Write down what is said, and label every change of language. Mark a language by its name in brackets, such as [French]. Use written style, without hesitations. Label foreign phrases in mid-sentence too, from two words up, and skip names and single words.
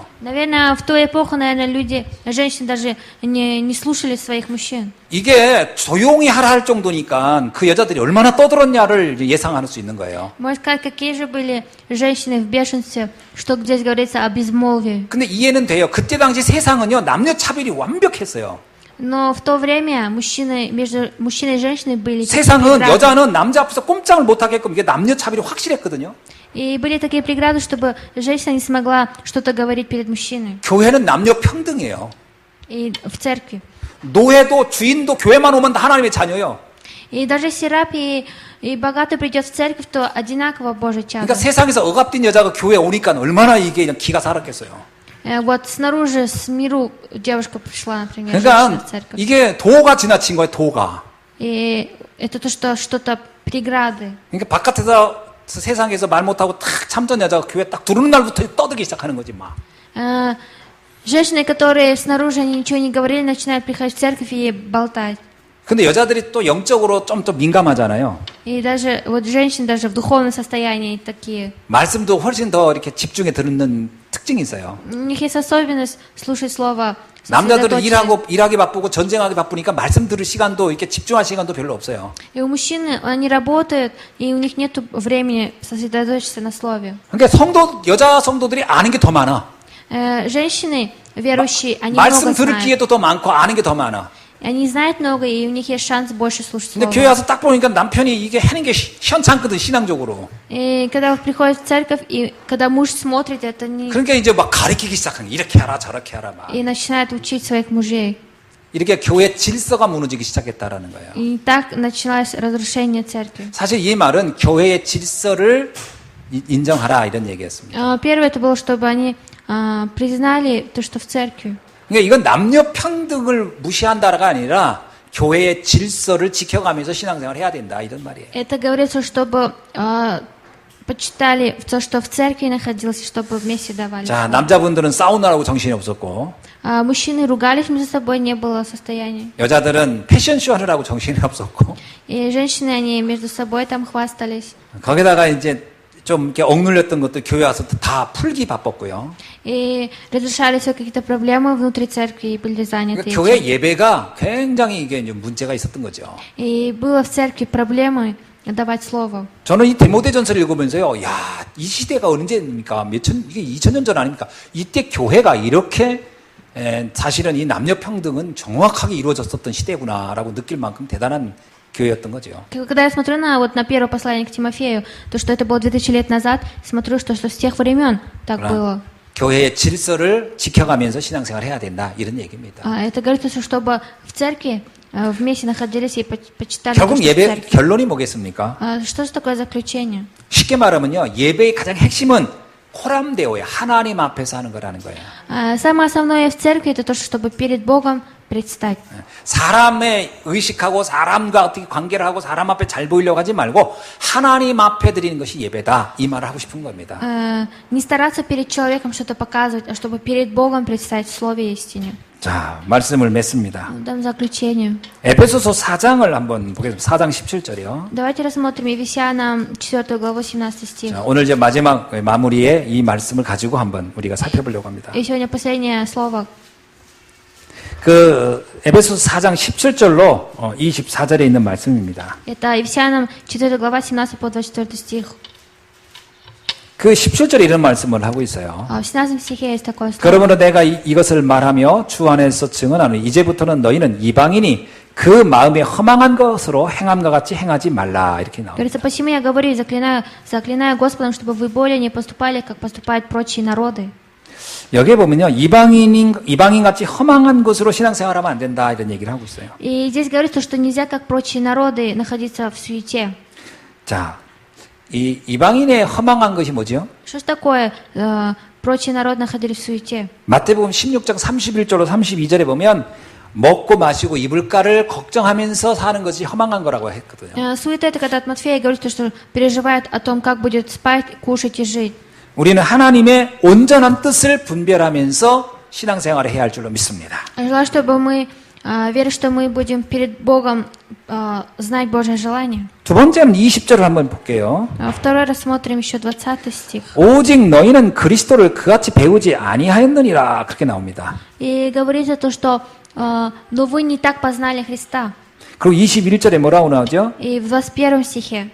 [Russian] Наверное, в ту эпоху, наверное, женщины даже не слушали своих мужчин. [Korean] 이게 조용히 하라 할 정도니까 그 여자들이 얼마나 떠들었냐를 예상할 수 있는 거예요. [Russian] Можно сказать, какие же были женщины в бешенстве, что здесь говорится о безмолвии. [Korean] 근데 이해는 돼요. 그때 당시 세상은요, 남녀 차별이 완벽했어요. [Russian] Но в то время между мужчиной и женщиной были [Korean] 세상은 [Russian] разные. [Korean] 여자는 남자 앞에서 꼼짝을 못 하게끔 이게 남녀 차별이 확실했거든요. [Russian] И были такие преграды, чтобы женщина не смогла что-то говорить перед мужчиной. [Korean] 교회는 남녀 평등이에요. [Russian] И в церкви. [Korean] 노예도 주인도 교회만 오면 다 하나님의 자녀예요. [Russian] И даже если раб и богатый придет в церковь, то одинаково Божий чадо. [Korean] 그러니까 세상에서 억압된 여자가 교회에 오니까 얼마나 이게 그냥 기가 살았겠어요. [Russian] Вот снаружи, с миру девушка пришла, например, женщина [Korean] 그러니까 [Russian] в церковь. [Korean] 이게 도가 지나친 거예요, 도가. [Russian] И это то, что что-то преграды. [Korean] 그러니까 바깥에서 세상에서 말 못하고 탁 참전 여자가 교회 딱 들어오는 날부터 떠들기 시작하는 거지 막. [Russian] Женщины, которые снаружи они ничего не говорили, начинают приходить в церковь и болтать. [Korean] 근데 여자들이 또 영적으로 좀 민감하잖아요. [Russian] И даже вот женщины даже в духовном состоянии такие. [Korean] 말씀도 훨씬 더 이렇게 집중해 듣는 특징이 있어요. [Russian] У них есть особенность слушать слово. [Korean] 남자들은 일하기 바쁘고 전쟁하기 바쁘니까 말씀 들을 시간도 이렇게 집중할 시간도 별로 없어요. [Russian] И у мужчин они работают, и у них нет времени сосредоточиться на слове. [Korean] 그러니까 여자 성도들이 아는 게 더 많아. [Russian] Женщины верующие, они [Korean] 말씀 [Russian] много [Korean] 들을 [Russian] знают. [Korean] 기회도 더 많고 아는 게 더 많아. [Russian] Они знают много, и у них есть шанс больше слушать [Korean] 근데 [Russian] слово. [Korean] 교회 와서 딱 보니까 남편이 이게 하는 게 현찮거든, 신앙적으로. [Russian] И когда приходят в церковь, и когда муж смотрит, это не... [Korean] 그러니까 이제 막 가르치기 시작하는 거야. 이렇게 하라, 저렇게 하라, 막. [Russian] И начинает учить своих мужей. [Korean] 이렇게 교회 질서가 무너지기 시작했다라는 거예요. [Russian] И так началось разрушение церкви. [Korean] 사실 이 말은 교회의 질서를 인정하라 이런 얘기였습니다. [Russian] Первое это было, чтобы они признали то, что в церкви. [Korean] 그러니까 이건 남녀 평등을 무시한다가 아니라 교회의 질서를 지켜가면서 신앙생활을 해야 된다 이런 말이에요. [Russian] Это говорится, чтобы почитали то, что в церкви находилось, чтобы вместе давали. [Korean] 자, 남자분들은 싸우느라고 정신이 없었고 [Russian] Мужчины ругались между собой, не было состояния. [Korean] 여자들은 패션쇼 하느라고 정신이 없었고 [Russian] И женщины, они между собой там хвастались. [Korean] 거기다가 이제 좀 이렇게 억눌렸던 것도 교회 와서 다 풀기 바빴고요. [Russian] И разрешали все какие-то проблемы внутри церкви и были заняты [Korean] 그러니까 [Russian] этим. [Korean] 교회 예배가 굉장히 이게 이제 문제가 있었던 거죠. [Russian] И было в церкви проблемы давать слово. [Korean] 저는 이 디모데전서를 읽으면서요, 야, 이 시대가 언제입니까? 이게 2000년 전 아닙니까? 이때 교회가 이렇게 사실은 이 남녀 평등은 정확하게 이루어졌었던 시대구나라고 느낄 만큼 대단한 교회였던 거죠. [Russian] Когда я смотрю на первое послание к Тимофею, то, что это было 2000 лет назад, смотрю, что с тех времен так было. [Korean] 교회의 질서를 지켜가면서 신앙생활을 해야 된다 이런 얘기입니다. [Russian] Это говорится, чтобы в церкви вместе находились и почитали. [Korean] 결국 예배 결론이 뭐겠습니까? [Russian] Что же такое заключение? [Korean] 쉽게 말하면요, 예배의 가장 핵심은 코람데오예요. 하나님 앞에서 하는 거라는 거예요. [Russian] Самое основное в церкви это то, чтобы перед Богом предстать. [Korean] 사람의 의식하고 사람과 어떻게 관계를 하고 사람 앞에 잘 보이려고 하지 말고 하나님 앞에 드리는 것이 예배다. 이 말을 하고 싶은 겁니다. [Russian] Не стараться перед человеком что-то показывать, а чтобы перед Богом предстать в слове истине. [Korean] 자, 말씀을 맺습니다. [Russian] Дам заключение. [Korean] 에베소서 4장을 한번 보겠습니다. 4장 17절이요. [Russian] Давайте рассмотрим Ефесянам 4 главу 17 стих. [Korean] 자, 오늘 이제 마지막 마무리에 이 말씀을 가지고 한번 우리가 살펴보려고 합니다. [Russian] И сегодня последнее слово. [Korean] 그 에베소서 4장 17절로 24절에 있는 말씀입니다. [Russian] Это Ефесянам 4 глава 17 по 24 стих. [Korean] 그 17절에 이런 말씀을 하고 있어요. [Russian] В 17 стихе есть такое слово. [Korean] 그러므로 내가 이것을 말하며 주 안에서 증언하노니 이제부터는 너희는 이방인이 그 마음에 허망한 것으로 행함과 같이 행하지 말라 이렇게 나옵니다. [Russian] Говорится, посему я говорю и заклинаю Господом, чтобы вы более не поступали, как поступают прочие народы. [Korean] 여기에 보면요, 이방인 같이 허망한 것으로 신앙생활하면 안 된다 이런 얘기를 하고 있어요. [Russian] И здесь говорится, что нельзя, как прочие народы, находиться в суете. [Korean] 자, 이 이방인의 허망한 것이 뭐죠? [Russian] Что ж такое прочие народы находились в суете? [Korean] 마태복음 16장 31절로 32절에 보면 먹고 마시고 입을까를 걱정하면서 사는 것이 허망한 거라고 했거든요. [Russian] Суета это когда от Матфея говорится, что переживает о том, как будет спать, кушать и жить. [Korean] 우리는 하나님의 온전한 뜻을 분별하면서 신앙생활을 해야 할 줄로 믿습니다. [Russian] Желаю, чтобы мы верю, что мы будем перед Богом знать Божье желание. [Korean] 두 번째는 20절을 한번 볼게요. [Russian] Второй рассмотрим еще 20 стих. [Korean] 오직 너희는 그리스도를 그같이 배우지 아니하였느니라 그렇게 나옵니다. [Russian] И говорится то, что но вы не так познали Христа. [Korean] 그리고 21절에 뭐라고 나오죠? [Russian] И в 21 стихе.